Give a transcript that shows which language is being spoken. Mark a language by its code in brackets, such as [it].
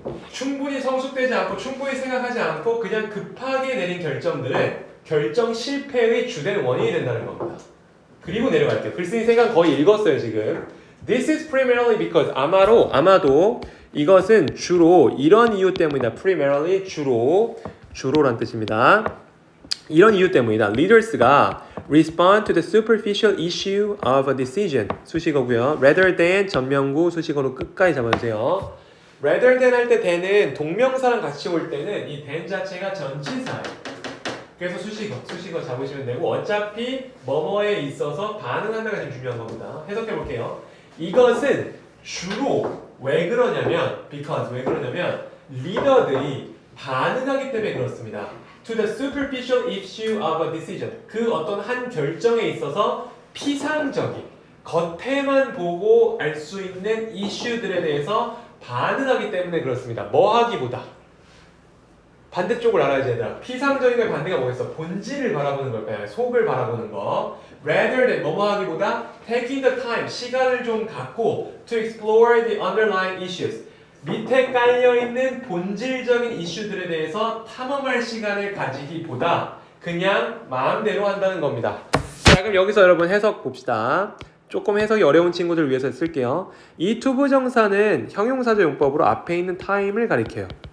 [ko] 충분히 성숙되지 않고 충분히 생각하지 않고 그냥 급하게 내린 결정들은 결정 실패의 주된 원인이 된다는 겁니다. 그리고 내려갈게요. 글쓴이 생각 거의 읽었어요 지금. [en] This is primarily because [ko] 아마도 이것은 주로 이런 이유 때문이다. primarily 주로란 뜻입니다. 이런 이유 때문이다. [en] Leaders가 respond to the superficial issue of a decision [ko] 수식어고요. [en] rather than [ko] 전명구 수식어로 끝까지 잡아주세요. rather than 할 때 than은 동명사랑 같이 올 때는 이 than 자체가 전치사예요. 그래서 수식어 잡으시면 되고 어차피 뭐뭐에 있어서 반응한다가 지금 중요한 겁니다. 해석해 볼게요. 이것은 주로 왜 그러냐면 because 왜 그러냐면 리더들이 반응하기 때문에 그렇습니다. [en] to the superficial issue of a decision. [ko] 그 어떤 한 결정에 있어서 피상적인 겉에만 보고 알 수 있는 이슈들에 대해서 반응하기 때문에 그렇습니다. 뭐 하기보다 반대쪽을 알아야지 얘들아. 피상적인 반대가 뭐겠어? 본질을 바라보는 걸까요? 속을 바라보는 거. [en] Rather than [ko] 뭐뭐 하기보다 [en] taking the time, [ko] 시간을 좀 갖고 [en] to explore the underlying issues. [ko] 밑에 깔려있는 본질적인 이슈들에 대해서 탐험할 시간을 가지기보다 그냥 마음대로 한다는 겁니다. 자, 그럼 여기서 여러분 해석 봅시다. 조금 해석이 어려운 친구들을 위해서 쓸게요. 이 투부정사는 형용사조 용법으로 앞에 있는 time을 가리켜요.